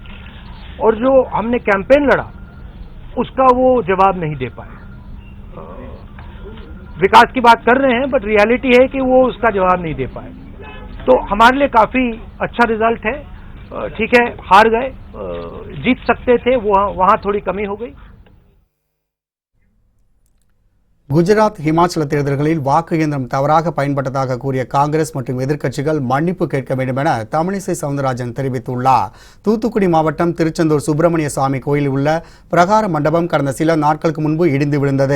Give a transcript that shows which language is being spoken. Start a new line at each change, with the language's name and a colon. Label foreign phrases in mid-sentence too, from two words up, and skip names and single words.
Hindi: और जो हमने कैंपेन लड़ा उसका वो जवाब नहीं दे पाए. विकास की बात कर रहे हैं
English: but reality
Hindi: है कि वो उसका जवाब नहीं दे पाए. तो हमारे लिए काफी अच्छा रिजल्ट है. ठीक है, हार गए, जीत सकते थे, वहां थोड़ी कमी हो गई.
Tamil: குஜராத் ஹிமாச்சல தேர்தல்களில் வாக்கு இயந்திரம் தவறாக பயன்பட்டதாக கூறிய காங்கிரஸ் மற்றும் எதிர்க்கட்சிகள் மன்னிப்பு கேட்க வேண்டும் என தமிழிசை சவுந்தரராஜன் தெரிவித்துள்ளார். தூத்துக்குடி மாவட்டம் திருச்செந்தூர் சுப்பிரமணிய சுவாமி கோயிலில் உள்ள பிரகார மண்டபம் கடந்த சில நாட்களுக்கு முன்பு இடிந்து விழுந்தது.